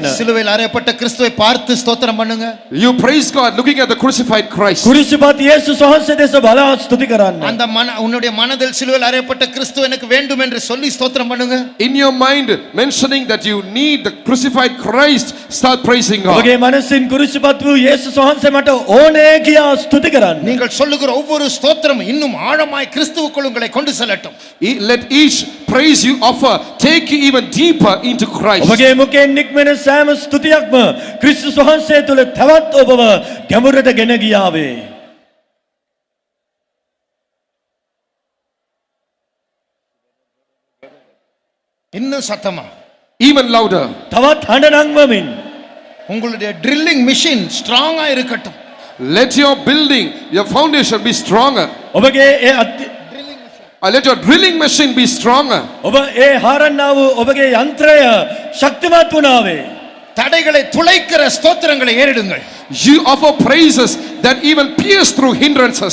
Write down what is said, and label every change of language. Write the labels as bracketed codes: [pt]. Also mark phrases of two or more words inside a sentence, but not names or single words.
[ta] சிலுவையில் அறையப்பட்ட கிறிஸ்துவை பார்த்து ஸ்தோத்திரம் பண்ணுங்க. [en] You praise God looking at the crucified Christ. [si] කුරිසිපත් යේසුස් වහන්සේ දෙස බලා ස්තුති කරන්න. [ta] அந்த உன்னுடைய மனதில் சிலுவையில் அறையப்பட்ட கிறிஸ்து எனக்கு வேண்டும் என்று சொல்லி ஸ்தோத்திரம் பண்ணுங்க. [en] In your mind, mentioning that you need the crucified Christ, start praising God. [si] ඔබගේ මනසින් කුරිසිපත් වූ යේසුස් වහන්සේ මට ඕනේ කියා ස්තුති කරන්න. [ta] நீங்கள் சொல்லுகிற ஒவ்வொரு ஸ்தோத்திரம் இன்னும் ஆழமாய் கிறிஸ்துவுக்குள் உங்களை கொண்டு செல்லட்டும். [en] Let each praise you offer take you even deeper into Christ. [si] ඔබගේ මුඛයෙන් නික්මෙන සෑම ස්තුතියක්ම ක්‍රිස්තුස් වහන්සේ තුළ තවත් ඔබව ගැඹුරට ගෙන ගියාවේ. [ta] இன்னும் சத்தமா, [en] Even louder. [si] තවත් හඬ නංවමින් [ta] உங்களுடைய [en] drilling machine [ta] ஸ்ட்ராங்கா இருக்கட்டும். [en] Let your building, your foundation be stronger. [si] ඔබගේ ඒ [en] Let your drilling machine be stronger. [si] ඔබ ඒ හාරන්නා වූ ඔබගේ යන්ත්‍රය ශක්තිමත් වුණාවේ. [ta] தடைகளை துளைக்கிற ஸ்தோத்திரங்களை ஏறிடுங்கள். [en] You offer praises that even pierce through hindrances.